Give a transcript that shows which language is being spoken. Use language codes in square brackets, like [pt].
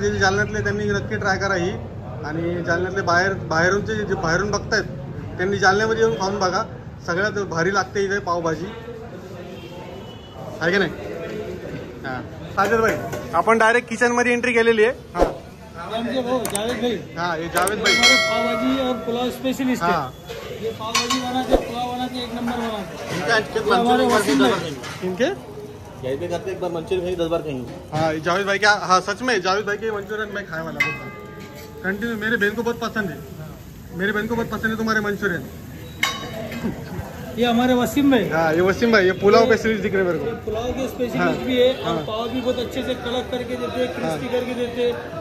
[mr] जे जालन्यातले त्यांनी नक्की ट्राय करा ही. आणि जालन्यातले बाहेरूनचे जे बाहेरून बघतायत त्यांनी जालन्यामध्ये येऊन खाऊन बघा. सगळ्यात भारी लागते इथे पावभाजी, आहे की नाही? हां साजिद भाई, आपण डायरेक्ट किचनमध्ये एंट्री केलेली आहे. हां जावेद भाई. [hi] हाँ, ये जावेद भाई पावभाजी और पुलाव स्पेशलिस्ट है. ये पावभाजी बनाते, पुलाव बनाते, एक नंबर बनाते. इनके यहीं पे करते, एक बार मंचूरियन खाएंगे, 10 बार खाएंगे. हाँ जावेद भाई क्या, हाँ सच में जावेद भाई के मंचूरियन मैं खाने वाला हूँ कंटिन्यू. मेरी बहन को बहुत पसंद है, मेरी बहन को बहुत पसंद है तुम्हारे मंचूरियन. ये हमारे वसीम भाई. हाँ ये वसीम भाई, ये पुलाव के स्पेशलिस्ट दिख रहे मेरे को. पुलाव के स्पेशलिस्ट भी है. और पाव भी बहुत अच्छे से कलर करके देते हैं, क्रिस्पी करके देते हैं.